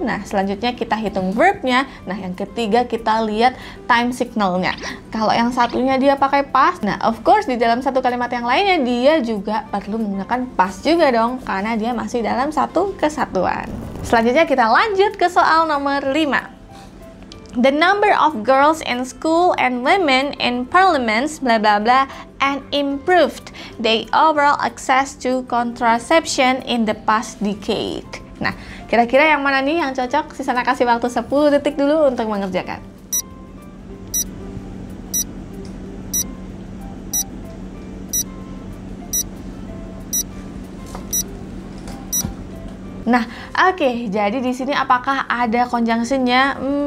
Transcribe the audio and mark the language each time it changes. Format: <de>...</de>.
<id>Nah, selanjutnya kita hitung verbnya. Nah, yang ketiga kita lihat time signalnya. Kalau yang satunya dia pakai past, nah</id> <en>of course</en> <id>di dalam satu kalimat yang lainnya dia juga perlu menggunakan past juga dong, karena dia masih dalam satu kesatuan. Selanjutnya kita lanjut ke soal nomor 5.</id> <en>The number of girls in school and women in parliaments blah blah blah and improved the overall access to contraception in the past decade.</en> <id>Nah, kira-kira yang mana nih yang cocok? Sisana kasih waktu 10 detik dulu untuk mengerjakan. Nah, oke. Jadi di sini apakah ada conjunction-nya?</id>